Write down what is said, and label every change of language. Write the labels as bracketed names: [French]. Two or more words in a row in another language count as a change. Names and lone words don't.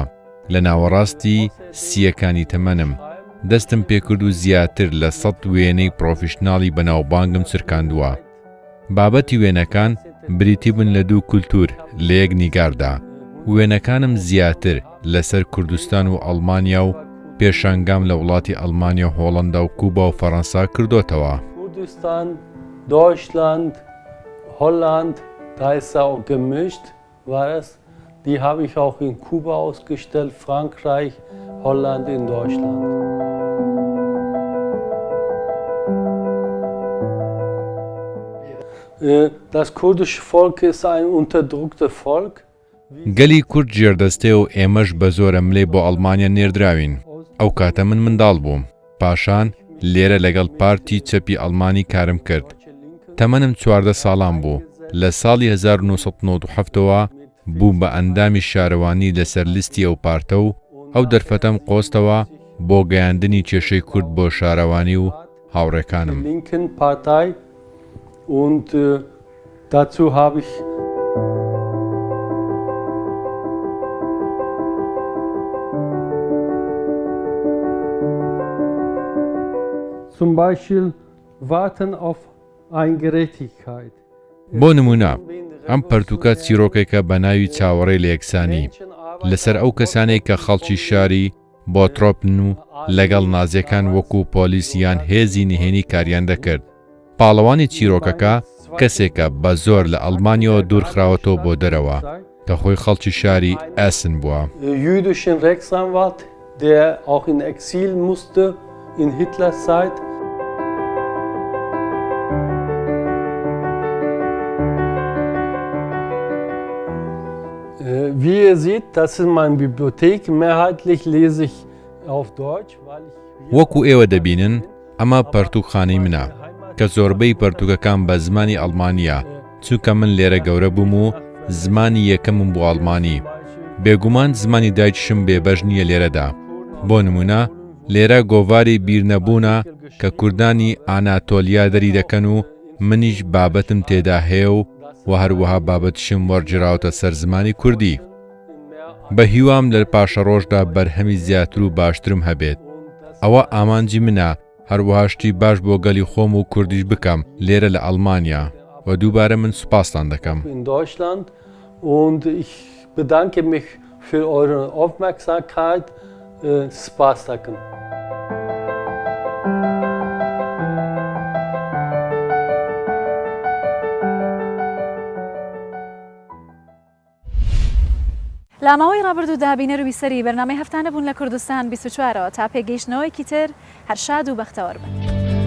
[Central Kurdish] لە ناوەڕاستی سیەکانی تەمەنم. دەستم پێکرد و زیاتر لە 100 وێنەی پرۆفیشناڵی بەناوبانگم سرکاندووە. بابەتی وێنەکان بریتی بن لە 2 کولتور لە یەک نیگاردا. وێنەکانم زیاتر لەسەر کوردستان و ئەڵمانیا و پێشانگام لە وڵاتی ئەڵمانیا، هۆڵەندا و کوبا و فەڕەنسا کردوتەوە. [German] Kurdistan, Deutschland, Holland, da ist auch gemischt, war es. Die habe ich auch in Kuba ausgestellt, Frankreich, Holland, in Deutschland. Das kurdische Volk ist ein unterdrücktes Volk. [Central Kurdish] گەلی کورد ژێردەستێ و ئێمەش بە زۆرە ملێ بۆ ئەڵمانیا نێردراوین. ئەو کاتە من منداڵ بووم. پاشان لێرە لەگەڵ پارتی چەپی ئەڵمانی کارم کرد. تەمەنم 14 ساڵان بوو. لە ساڵی 1997ەوە بوو بە ئەندامی شارەوانی لەسەر لیستی ئەو پارتە و ئەو دەرفەتەم قۆستەوە بۆ گەیاندنی کێشەی کورد بۆ شارەوانی و هاوڕێکانم. [German] linken Partei und dazu habe ich zum Beispiel warten auf Eingerechtigkeit. [Central Kurdish] بۆ نمونە ئەم پەرتوکە چیرۆکێکە بە ناوی چاوەڕێی لە یەکسانی لەسەر ئەو کەسانەی کە خەڵکی شاری بۆ ترۆپن و لەگەڵ نازیەکان وەکو پۆلیس یان هێزی نهێنی کاریان دەکرد. پاڵەوانی چیرۆکەکە کەسێکە بە زۆر لە ئەڵمانیەوە دوورخراوەتەوە بۆ دەرەوە کە خۆی خەڵکی شاری ئەسن بووە. [German] Jüdischen Rechtsanwalt, der auch in Exil musste in Hitlers Zeit. Wie ihr seht, das ist meine Bibliothek. Mehrheitlich lese ich auf Deutsch, weil ich... [Central Kurdish] وەکو ئێوە دەبینن ئەمە پەرتوخانەی منە کە زۆربەی پەرتوکەکان بە زمانی ئەڵمانیە چونکە من لێرە گەورە بووم و زمانی یەکەمم بۆ ئەڵمانی. بێگومان زمانی دایکشم بێبەش نییە لێرەدا. بۆ نمونە لێرە گۆڤاری بیرنەبوونە کە کوردانی ئاناتۆلیا دەری دەکەن و منیش بابەتم تێدا هەیە و هەروەها بابەتشم وەرجراوتە سەر زمانی کوردی. بە هیوام لە پاشە ڕۆژدا بەرهەمی زیاتر و باشترم هەبێت. ئەوە ئامانجی منە هەروەها شتی باش بۆ گەلی خۆم و کوردیش بکەم لێرە لە ئەڵمانیا و دووبارە من سوپاستان دەکەم. [German] In Deutschland und ich bedanke mich für eure Aufmerksamkeit. [Kurdish] Spaß دکم. [Central Kurdish] لە ماوەی ڕابردوودا بینەر و بیسەری بەرنامەی هەفتانە بوون لە کوردستان 24ەوە تا پێگەیشتنەوەیکی تر هەر شاد و بەختەوەر بن.